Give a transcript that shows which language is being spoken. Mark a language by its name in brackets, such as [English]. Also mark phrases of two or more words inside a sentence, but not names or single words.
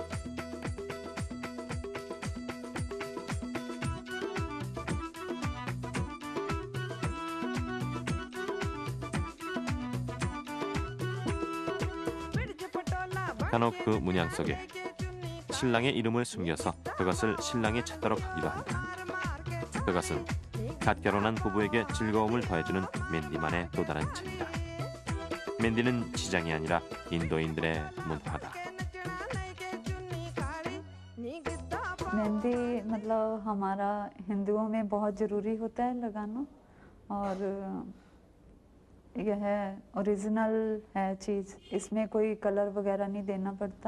[Korean] 간혹 그 문양 속에 신랑의 이름을 숨겨서 그것을 신랑이 찾도록 하기도 한다. 그것은 갓 결혼한 부부에게 즐거움을 더해주는 맨디만의 또 다른 재미다. 맨디는 지장이 아니라 인도인들의 문화다. [Hindi] मेहंदी मतलब हमारा हिंदुओं में बहुत ज़रूरी होता है लगाना और यह ओरिजिनल है चीज़, इसमें कोई कलर वगैरह नहीं देना पड़ता।